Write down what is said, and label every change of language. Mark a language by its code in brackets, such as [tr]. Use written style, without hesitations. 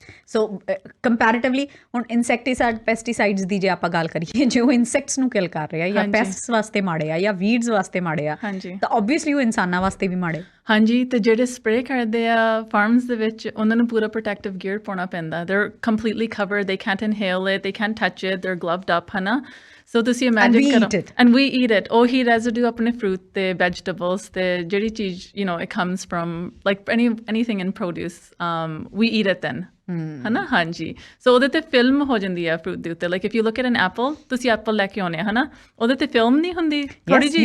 [pa] ਸੋ comparatively ਹੁਣ insecticide pesticides ਦੀ ਜੇ ਆਪਾਂ ਗੱਲ ਕਰੀਏ ਜੇ ਉਹ ਇਨਸੈਕਟਸ ਨੂੰ ਕਿਲ ਕਰ ਰਹੇ ਆ ਜਾਂ ਪੈਸਟਸ ਵਾਸਤੇ ਮਾੜੇ ਆ ਜਾਂ ਵੀਡਸ ਵਾਸਤੇ ਮਾੜੇ ਆ ਤਾਂ ਓਬਵੀਅਸਲੀ ਉਹ ਇਨਸਾਨਾਂ ਵਾਸਤੇ ਵੀ ਮਾੜੇ। ਹਾਂਜੀ ਅਤੇ ਜਿਹੜੇ ਸਪਰੇਅ ਕਰਦੇ ਆ ਫਾਰਮਸ ਦੇ ਵਿੱਚ ਉਹਨਾਂ ਨੂੰ ਪੂਰਾ ਪ੍ਰੋਟੈਕਟਿਵ ਗੀਅਰ ਪਾਉਣਾ ਪੈਂਦਾ। [en] they're completely covered, they can't inhale it, they can't touch it, they're gloved up [pa] ਹੈ ਨਾ। ਸੋ ਤੁਸੀਂ ਇਮੈਜਿਨ ਕਰੋ [en] and we eat it [pa] ਉਹੀ ਰੈਜ਼ੀਡਿਊ ਆਪਣੇ ਫਰੂਟ ਅਤੇ ਵੈਜੀਟੇਬਲਸ ਅਤੇ ਜਿਹੜੀ ਚੀਜ਼ [en] it comes from like anything in produce we eat it then [pa] ਹੈ ਨਾ। ਹਾਂਜੀ ਸੋ ਉਹਦੇ 'ਤੇ ਫਿਲਮ ਹੋ ਜਾਂਦੀ ਆ ਫਰੂਟ ਦੇ ਉੱਤੇ [en] like if you look at an apple [pa] ਤੁਸੀਂ ਐਪਲ ਲੈ ਕੇ ਆਉਂਦੇ ਆ ਹੈ ਨਾ ਉਹਦੇ 'ਤੇ ਫਿਲਮ ਨਹੀਂ ਹੁੰਦੀ ਥੋੜ੍ਹੀ ਜਿਹੀ